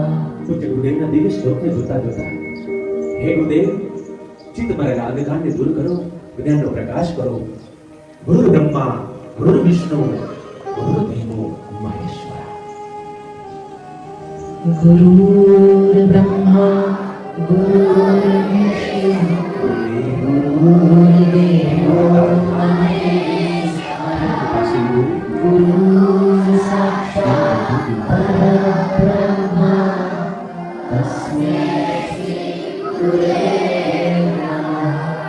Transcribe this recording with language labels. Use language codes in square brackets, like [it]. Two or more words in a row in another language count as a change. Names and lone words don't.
[gu] પૂજ્ય ગુરુદેવના દિવ્ય સ્વરૂપને જોતા જોતા હે ગુરુદેવ, ચિત્ત મારા અંધકારને દૂર કરો, જ્ઞાનનો પ્રકાશ કરો. [sa] गुरु ब्रह्मा, गुरु विष्णु, गुरु देवो महेश्वर. गुरुर्ब्रह्मा गुरुर्विष्णु गुरुर्देवो महेश्वरः गुरुः साक्षात् परब्रह्म तस्मै श्री गुरवे नमः